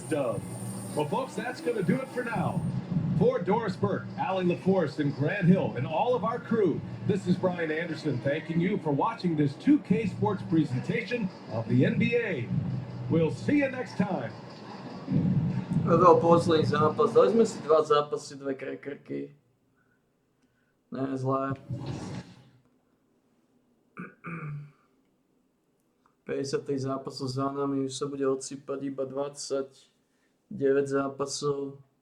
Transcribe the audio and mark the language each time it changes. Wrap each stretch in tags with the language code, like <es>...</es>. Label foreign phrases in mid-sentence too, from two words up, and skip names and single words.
<en>Well, folks, that's going to do it for now. For Doris Burke, Allie LaForce, and Grant Hill, and all of our crew, this is Brian Anderson thanking you for watching this 2K Sports presentation of the NBA. We'll see you next time.</en> <sk>Evo posledný zápas, dali sme si 2 zápasy, 2 krekrky. Ne, zlé. 53 zápasov za nami, už sa bude odsýpať iba 29 zápasov.</sk>